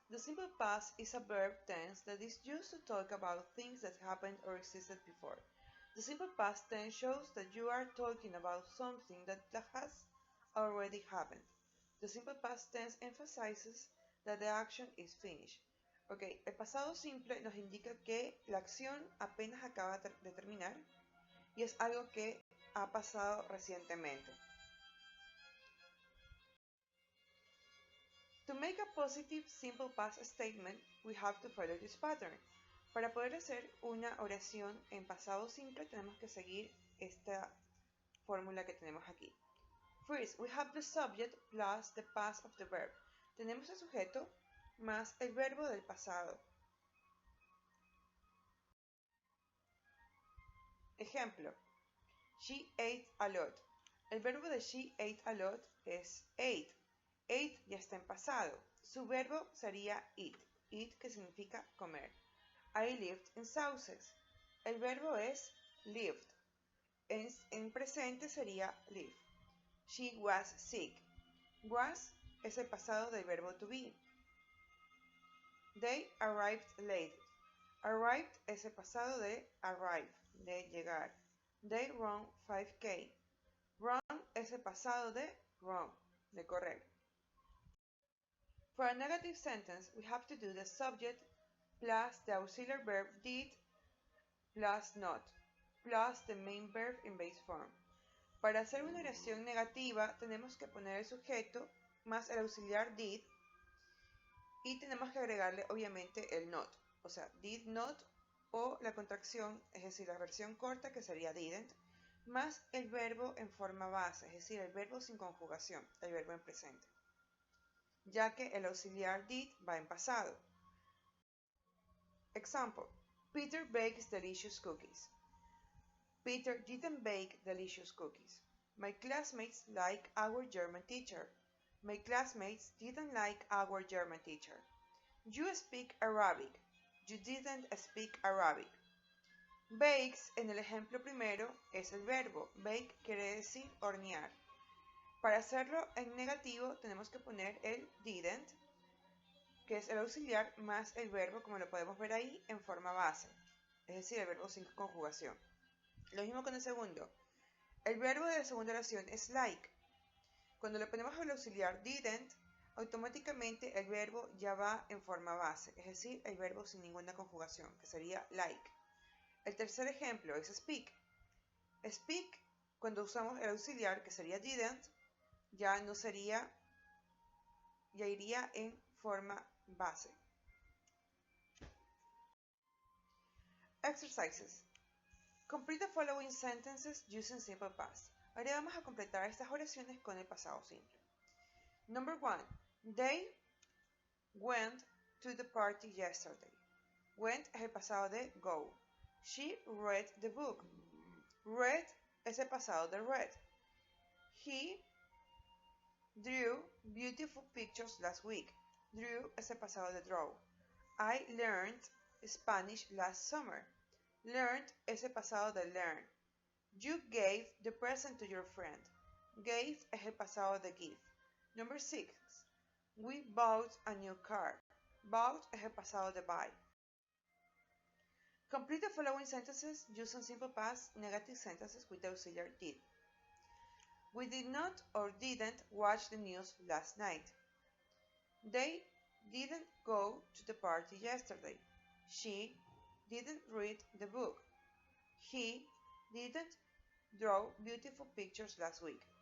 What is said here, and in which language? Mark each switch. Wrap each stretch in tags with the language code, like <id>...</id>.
<en>The simple past is a verb tense that is used to talk about things that happened or existed before. The simple past tense shows that you are talking about something that has already happened. The simple past tense emphasizes that the action is finished.</en> <es>Ok, el pasado simple nos indica que la acción apenas acaba de terminar y es algo que ha pasado recientemente.</es> <en>To make a positive simple past statement, we have to follow this pattern.</en> <es>Para poder hacer una oración en pasado simple tenemos que seguir esta fórmula que tenemos aquí.</es> <en>First, we have the subject plus the past of the verb.</en> <es>Tenemos el sujeto más el verbo del pasado.</es> <en>Ejemplo, she ate a lot.</en> <es>El verbo de</es> <en>she ate a lot es ate.</en> <es>Ate ya está en pasado. Su verbo sería eat. Eat, que significa comer.</es> <en>I lived in Sussex.</en> <es>El verbo es lived. En presente sería live.</es> <en>She was sick. Was</en> <es>es el pasado del verbo</es> <en>to be. They arrived late.</en> <es>Arrived es el pasado de arrive, de llegar.</es> <en>They run 5K.</en> <es>Run es el pasado de run, de correr.</es> <en>For a negative sentence, we have to do the subject plus the auxiliary verb did plus not plus the main verb in base form.</en> <es>Para hacer una oración negativa, tenemos que poner el sujeto más el auxiliar did y tenemos que agregarle obviamente el not, o sea, did not o la contracción, es decir, la versión corta que sería didn't, más el verbo en forma base, es decir, el verbo sin conjugación, el verbo en presente, ya que el auxiliar did va en pasado.</es> <en>Example, Peter bakes delicious cookies. Peter didn't bake delicious cookies. My classmates like our German teacher. My classmates didn't like our German teacher. You speak Arabic. You didn't speak Arabic.</en> <es>Bakes, en el ejemplo primero, es el verbo. Bake quiere decir hornear. Para hacerlo en negativo tenemos que poner el didn't, que es el auxiliar, más el verbo, como lo podemos ver ahí, en forma base. Es decir, el verbo sin conjugación. Lo mismo con el segundo. El verbo de la segunda oración es like. Cuando le ponemos el auxiliar didn't, automáticamente el verbo ya va en forma base, es decir, el verbo sin ninguna conjugación, que sería like. El tercer ejemplo es speak. Speak, cuando usamos el auxiliar, que sería didn't, ya no sería, ya iría en forma base.</es> <en>Exercises. Complete the following sentences using simple past.</en> <es>Ahora vamos a completar estas oraciones con el pasado simple.</es> <en>Number 1. They went to the party yesterday. Went</en> <es>es el pasado de</es> <en>go. She read the book.</en> <es>Read es el pasado de read.</es> <en>He drew beautiful pictures last week.</en> <es>Drew es el pasado de draw.</es> <en>I learned Spanish last summer.</en> <es>Learned es el pasado de learn.</es> <en>You gave the present to your friend. Gave</en> <es>es el pasado de</es> <en>give. Number 6. We bought a new car.</en> <es>Bought es el pasado de buy.</es> <en>Complete the following sentences using simple past negative sentences with the auxiliary did. We did not or didn't watch the news last night. They didn't go to the party yesterday. She didn't read the book. He didn't draw beautiful pictures last week.</en>